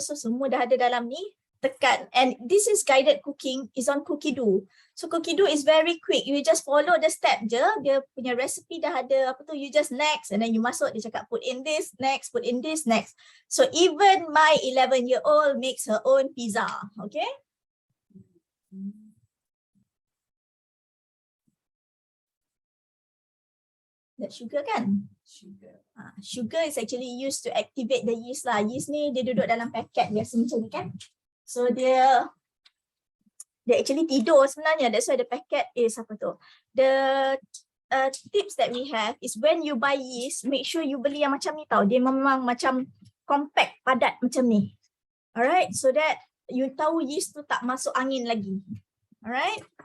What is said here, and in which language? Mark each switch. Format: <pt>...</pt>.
<ms>So semua dah ada dalam ni, tekan.</ms> <en>And this is guided cooking, is on Cookie Do. So Cookie Do is very quick. You just follow the step je.</en> <ms>Dia punya recipe dah ada apa tu,</ms> <en>you just next and then you</en> <ms>masuk, dia cakap</ms> <en>put in this, next, put in this, next. So even my 11-year-old makes her own pizza. Okay? That sugar kan? Sugar is actually used to activate the yeast lah.</en> <ms>Yeast ni dia duduk dalam paket biasa macam ni kan. So dia actually tidur sebenarnya.</ms> <en>That's why the packet is</en> <ms>apa tu.</ms> <en>The tips that we have is when you buy yeast, make sure you</en> <ms>beli yang macam ni tau. Dia memang macam compact, padat macam ni. Alright,</ms> <en>so that you</en> <ms>tahu yeast tu tak masuk angin lagi. Alright.</ms>